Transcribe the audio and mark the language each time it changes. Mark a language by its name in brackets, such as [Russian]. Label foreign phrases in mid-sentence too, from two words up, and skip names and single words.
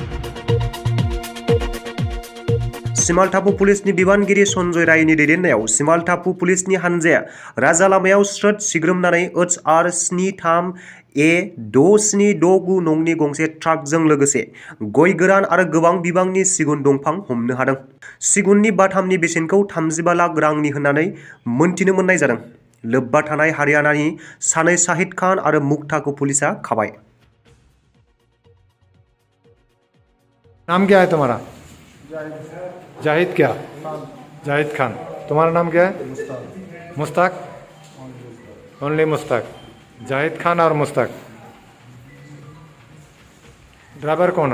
[Bodo] सिमालटापु पुलिसनि बिबानगिरि सन्जय रायनि दैदेननायाव सिमालटापु पुलिसनि हानजाया राजा लामायाव स्रोद सिग्रोमनानै HR 73A6769 नंनि गंसे ट्राकजों लोगोसे गय गोरान आरो गोबां बिबांनि सिगुन दंफां हमनो हादों। सिगुननि बाथामनि बेसेनखौ 35 लाख रांनि होननानै मोनथिनो मोननाय जादों। लोब्बा थानाय हारियानानि सानै शाहिद खान आरो मुक्ताखौ पुलिसा खाबाय। [Hindi] नाम क्या है तुम्हारा? जाहिद क्या? जाहिद खान। तुम्हारा नाम क्या है? मुश्ताक। ओनली मुश्ताक। जाहिद खान और मुश्ताक। ड्राइवर कौन हो?